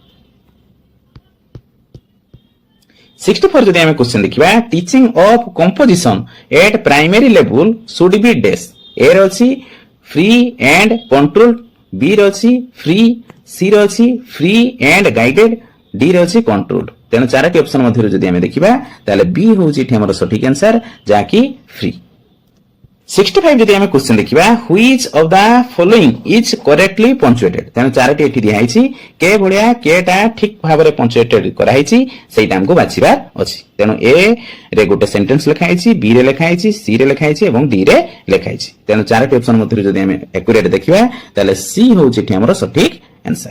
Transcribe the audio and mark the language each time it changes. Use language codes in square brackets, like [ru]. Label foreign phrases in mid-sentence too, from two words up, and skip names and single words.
[or] 64 ଯଦି ଆମେ [en] question, teaching of composition at primary level should be, [or] ଏ ର ଅଛି [en] free and controlled, [or] ବି ର ଅଛି ଫ୍ରି, ସି ର ଅଛି [en] free and guided, [or] ଡି ର ଅଛି କଣ୍ଟ୍ରୋଲ୍ଡ। ତେଣୁ ଚାରୋଟି ଅପସନ ମଧ୍ୟରୁ ଯଦି ଆମେ ଦେଖିବା ତାହେଲେ ବି ହେଉଛି ଏଠି ଆମର ସଠିକ ଆନ୍ସର, ଯାହାକି ଫ୍ରି। 65 ଯଦି ଆମେ କ୍ୱେଶ୍ଚନ ଦେଖିବା, [en] which of the following is correctly punctuated, [or] ତେଣୁ ଚାରୋଟି ଏଠି ଦିଆହେଇଛି, କେ ଭଳିଆ କେଟା ଠିକ ଭାବରେ ପଞ୍ଚୁଏଟେଡ କରାହେଇଛି ସେଇଟା ଆମକୁ ବାଛିବାର ଅଛି। ତେଣୁ ଏ ରେ ଗୋଟେ ସେଣ୍ଟେନ୍ସ ଲେଖା ହେଇଛି, ବି ରେ ଲେଖା ହେଇଛି, ସି ରେ ଲେଖା ହେଇଛି ଏବଂ ଡି ରେ ଲେଖା ହେଇଛି। ତେଣୁ ଚାରୋଟି ଅପସନ ମଧ୍ୟରୁ ଯଦି ଆମେ ଆକ୍ୟୁରେଟ ଦେଖିବା ତାହେଲେ ସି ହେଉଛି ଏଠି ଆମର ସଠିକ ଆନ୍ସର।